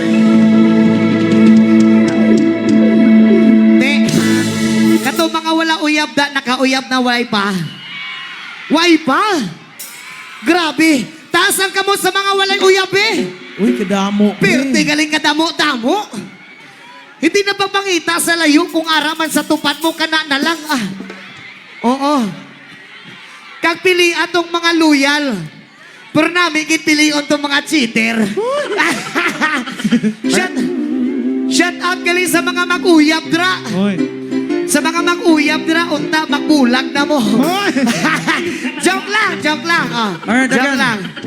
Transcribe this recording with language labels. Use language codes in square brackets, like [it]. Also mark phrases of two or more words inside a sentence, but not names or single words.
[ceb] Te, kato mga wala uyab da, nakauyab na way pa. Way pa? Grabe. Taasan ka mo sa mga walang uyab eh. uy, kadamo. Pirte galing ka damo-damo. Hindi na pagpangita sa layo kung araman sa tupad mo kana na lang ah. Oo. Kagpili atong mga loyal. Pero namin kitpilion tong mga cheater. [en] Shout out [ceb] galing sa mga mag-uyab dra. Uy. Sa mga mag-uyab dra, unta magbulag na mo. Uy. Joke lang. Ah. Alright, Joke again. lang.